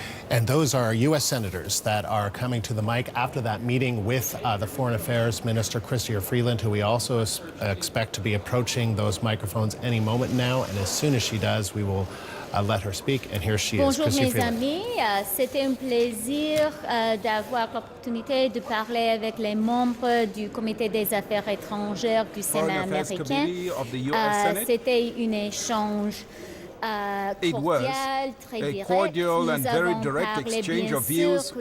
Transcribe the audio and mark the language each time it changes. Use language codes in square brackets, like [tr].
[en] And those are U.S. senators that are coming to the mic after that meeting with the Foreign Affairs Minister, Chrystia Freeland, who we also expect to be approaching those microphones any moment now. And as soon as she does, we will let her speak. And here she is, [fr] Bonjour [en] Chrystia [fr] mes [en] Freeland. [fr] amis, c'était un plaisir d'avoir l'opportunité de parler avec les membres du Comité des Affaires étrangères du Sénat américain. C'était un échange [en] It was a cordial and very direct exchange of views.